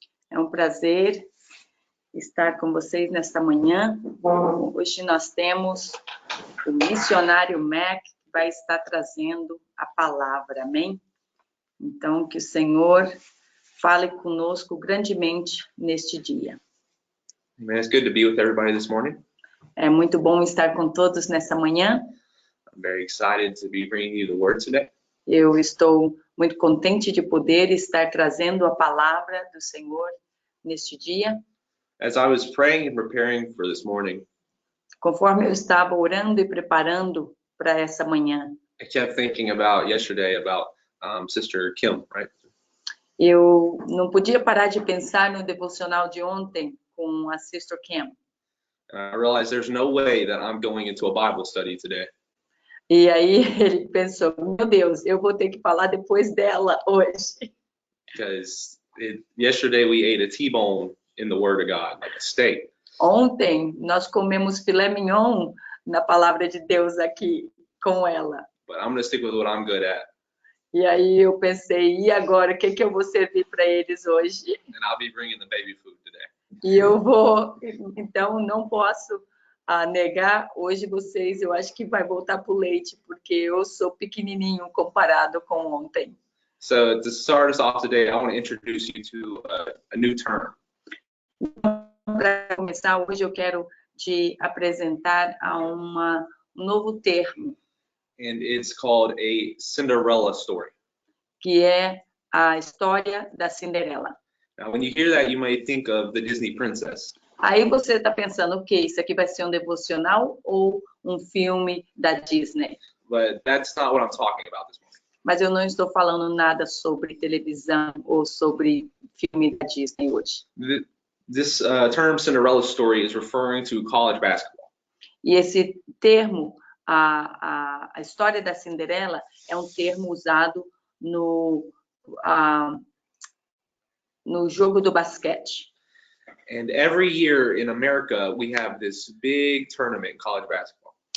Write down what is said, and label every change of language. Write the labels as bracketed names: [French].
[Portuguese] É um prazer estar com vocês nesta manhã. Hoje nós temos o missionário Mac, que vai estar trazendo a palavra, amém? Então, que o Senhor fale conosco grandemente neste dia. [English] Man, it's good to be with everybody this morning. [Portuguese] É muito bom estar com todos nessa manhã. [English] I'm very excited to be bringing you the word today. [Portuguese] Eu estou muito contente de poder estar trazendo a palavra do Senhor neste dia. [English] As I was praying and preparing for this morning, [Portuguese] Conforme eu estava orando e preparando para essa manhã, [English] I kept thinking about yesterday about Sister Kim, right? [Portuguese] eu não podia parar de pensar no devocional de ontem com a Sister Kim. [English] And I realized there's no way that I'm going into a Bible study today. [Portuguese] E aí ele pensou, meu Deus, eu vou ter que falar depois dela hoje. [English] Because yesterday we ate a T-bone in the Word of God, like a steak. [Portuguese] Ontem nós comemos filé mignon na palavra de Deus aqui com ela. [English] But I'm going to stick with what I'm good at. [Portuguese] E aí eu pensei, e agora, o que eu vou servir para eles hoje? [English] And I'll be bringing the baby food today. [Portuguese] E eu vou, então não posso negar hoje vocês, eu acho que vai voltar para o leite, porque eu sou pequenininho comparado com ontem. [English] So to start us off today, I want to introduce you to a new term. [Portuguese] Para começar, hoje eu quero te apresentar a um novo termo, [English] And it's called a Cinderella story. [Portuguese] que é a história da Cinderela. [English] Now, when you hear that, you might think of the Disney princess. [Portuguese] Aí você está pensando, o que? Isso aqui vai ser um devocional ou um filme da Disney? [English] But that's not what I'm talking about this morning. [Portuguese] Mas eu não estou falando nada sobre televisão ou sobre filme da Disney hoje. [English] This term Cinderella story is referring to college basketball. [Portuguese] E esse termo, a história da Cinderela, é um termo usado no jogo do basquete. [English] And every year in America, we have this big tournament in college basketball.